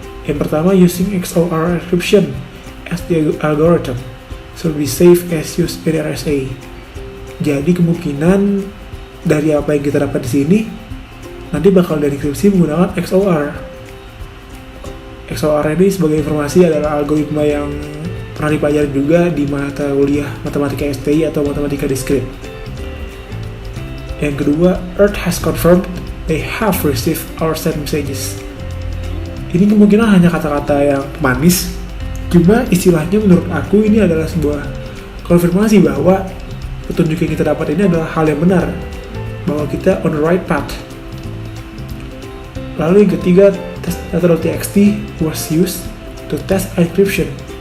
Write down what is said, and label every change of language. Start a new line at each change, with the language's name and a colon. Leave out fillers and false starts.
English: Yang pertama, using XOR encryption as the algorithm, so be safe as use RSA.
Indonesian: Jadi kemungkinan dari apa yang kita dapat di sini nanti bakal dienkripsi menggunakan XOR. XOR ini sebagai informasi adalah algoritma yang pernah dipelajari juga di mata kuliah matematika STI atau matematika diskrit.
English: Yang kedua, Earth has confirmed they have received our sent messages.
Indonesian: Ini kemungkinan hanya kata-kata yang manis, cuma istilahnya menurut aku ini adalah sebuah konfirmasi bahwa petunjuk yang kita dapat ini adalah hal yang benar, bahwa kita on the right path.
English: Lalu yang ketiga, test data.txt was used to test encryption.